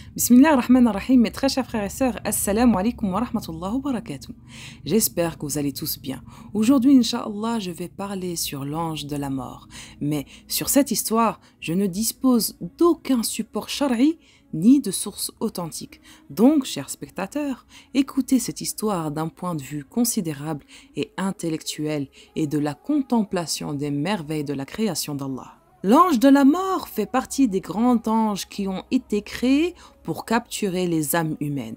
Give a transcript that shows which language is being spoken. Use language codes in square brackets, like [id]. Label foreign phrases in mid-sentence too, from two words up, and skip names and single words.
[ar] بسم الله الرحمن الرحيم, [fr] mes très chers frères et sœurs, [ar] السلام عليكم ورحمة الله وبركاته. [fr] J'espère que vous allez tous bien. Aujourd'hui, Inch'Allah, je vais parler sur l'ange de la mort. Mais sur cette histoire, je ne dispose d'aucun support shari ni de source authentique. Donc, chers spectateurs, écoutez cette histoire d'un point de vue considérable et intellectuel et de la contemplation des merveilles de la création d'Allah. L'ange de la mort fait partie des grands anges qui ont été créés pour capturer les âmes humaines.